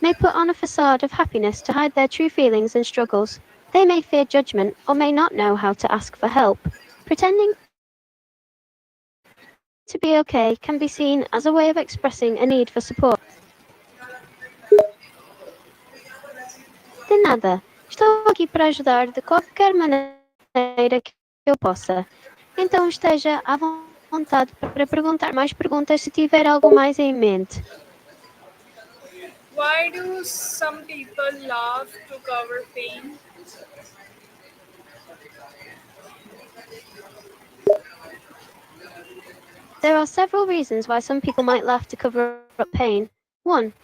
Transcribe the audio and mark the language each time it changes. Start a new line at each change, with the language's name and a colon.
English: may put on a facade of happiness to hide their true feelings and struggles. They may fear judgment or may not know how to ask for help. Pretending to be okay can be seen as a way of expressing a need for support.
Portuguese: De nada. Estou aqui para ajudar de qualquer maneira que eu possa. Então esteja à vontade para perguntar mais perguntas se tiver algo mais em mente.
English: Why do some people laugh to cover pain? There are several reasons why some people might laugh to cover up pain. 1.